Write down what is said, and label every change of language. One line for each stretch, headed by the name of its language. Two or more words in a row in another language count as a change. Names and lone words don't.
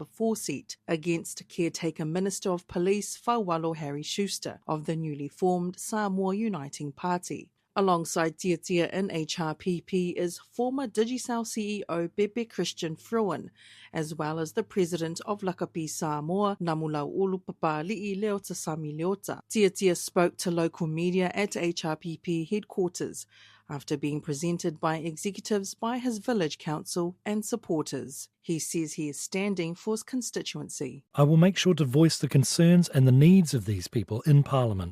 English: 4 seat against caretaker Minister of Police Faualo Harry Schuster of the newly formed Samoa Uniting Party. Alongside Tia in HRPP is former Digicel CEO Bebe Christian Fruin, as well as the president of Lakapi Samoa, Namulau Ulupapa Li'i Leota Sami Leota. Tia spoke to local media at HRPP headquarters after being presented by executives by his village council and supporters. He says he is standing for his constituency. I will make sure to voice the concerns and the needs of these people in Parliament.